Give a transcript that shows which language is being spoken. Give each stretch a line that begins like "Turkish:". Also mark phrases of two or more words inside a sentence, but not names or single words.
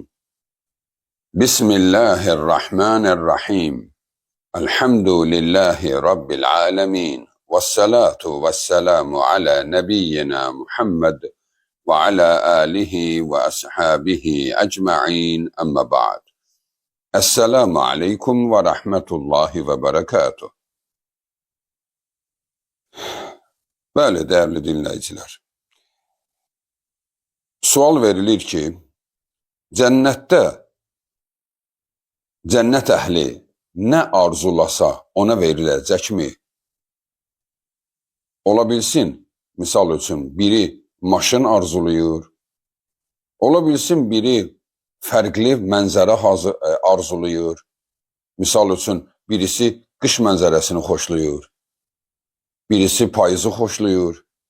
Arabic: بسم الله الرحمن الرحيم. الحمد لله رب العالمين، والصلاة والسلام على نبينا محمد وعلى آله وأصحابه أجمعين، أما بعد. السلام عليكم ورحمة الله وبركاته.
Turkish: Bəli, değerli dinleyiciler.
Azerbaijani: Sual verilir ki,
Turkish: cennette cennet ehli ne arzulasa ona verilecek mi?
Azerbaijani: Olabilsin, misal üçün biri maşın arzuluyur, olabilsin biri fərqli mənzərə arzuluyur, misal üçün birisi qış mənzərəsini xoşluyur, birisi payızı xoşluyur.